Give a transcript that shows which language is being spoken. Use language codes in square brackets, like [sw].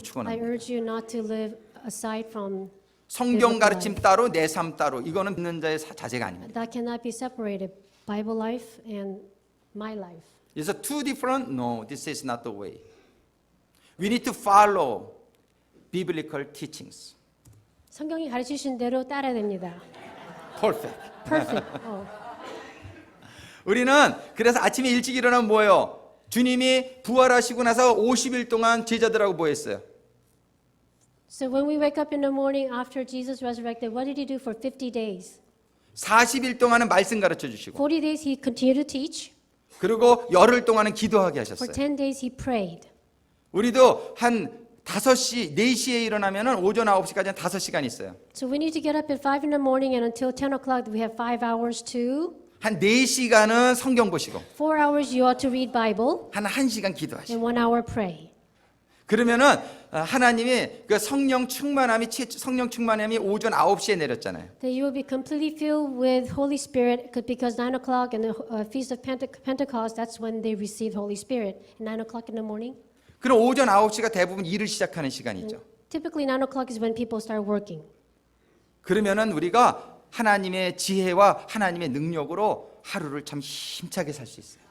[en] I [ko] 축원합니다. [en] urge you not to live aside from [ko] 성경 가르침 따로 내 삶 따로 이거는 믿는 자의 자세가 아닙니다. [en] that cannot be separated. Bible life and my life. Is it two different? No, this is not the way. We need to follow biblical teachings. [ko] 성경이 가르치신 대로 따라야 됩니다. [en] Perfect. Perfect. [ko] 우리는 그래서 아침에 일찍 일어나면 뭐예요? 주님이 부활하시고 나서 50일 동안 제자들하고 뭐 했어요? [en] So when we wake up in the morning after Jesus resurrected, what did he do for 50 days? [ko] 40일 동안은 말씀 가르쳐 주시고 [en] 40 days he continued to teach. [ko] 그리고 열흘 동안은 기도하게 [en] For [ko] 하셨어요. [en] 10 days he prayed. [ko] 우리도 한 5시, 4시에 일어나면 오전 9시까지는 5시간 있어요. [en] So we need to get up at 5 in the morning and until 10 o'clock we have 5 hours to. [ko] 한 4시간은 성경 보시고 [en] 4 hours you ought to read Bible [ko] 한 1시간 기도하시고 [en] and 1 hour pray. [ko] 그러면은 하나님이 그 성령 충만함이 오전 9시에 내렸잖아요. [en] That you will be completely filled with Holy Spirit because 9 o'clock and the Feast of Pentecost, that's when they received Holy Spirit. 9 o'clock in the morning. [ko] 그럼 오전 9시가 대부분 일을 시작하는 시간이죠. [en] Typically 9 o'clock is when people start working. [ko] 그러면은 우리가 하나님의 지혜와 하나님의 능력으로 하루를 참 힘차게 살 수 있어요.